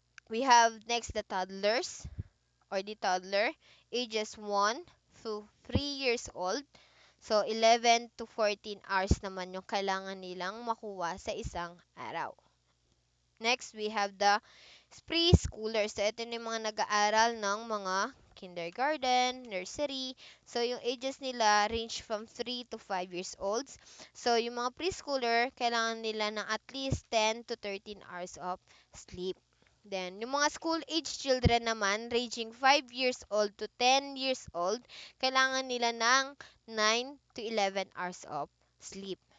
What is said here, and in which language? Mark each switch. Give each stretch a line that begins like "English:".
English: We have next the toddlers or the toddler, ages 1 to 3 years old.
Filipino: So 11 to 14 hours naman yung kailangan nilang makuha sa isang araw.
English: Next, we have the preschoolers.
Filipino: So, ito yung mga nag-aaral ng mga kindergarten, nursery.
English: So, yung ages nila range from 3 to 5 years old.
Filipino: So, yung mga preschooler, kailangan nila ng
English: at least 10 to 13 hours of sleep.
Filipino: Then, yung mga school age children naman,
English: ranging 5 years old
Filipino: to 10 years old, kailangan nila ng 9 to 11 hours of sleep.